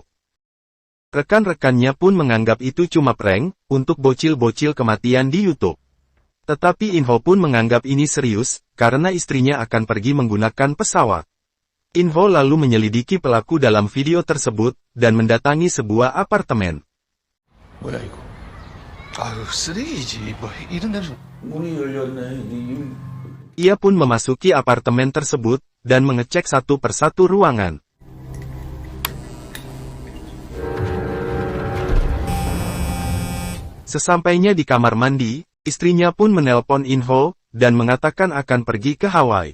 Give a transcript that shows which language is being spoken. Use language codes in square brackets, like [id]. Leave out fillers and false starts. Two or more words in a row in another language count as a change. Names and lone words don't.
[id] Rekan-rekannya pun menganggap itu cuma prank, untuk bocil-bocil kematian di YouTube. Tetapi In-ho pun menganggap ini serius, karena istrinya akan pergi menggunakan pesawat. In-ho lalu menyelidiki pelaku dalam video tersebut, dan mendatangi sebuah apartemen. [ko] 뭐야 이거? 아유 쓰레기지 뭐 이런 데서 문이 열렸네. [id] Ia pun memasuki apartemen tersebut, dan mengecek satu persatu ruangan. Sesampainya di kamar mandi, istrinya pun menelpon In-ho, dan mengatakan akan pergi ke Hawaii.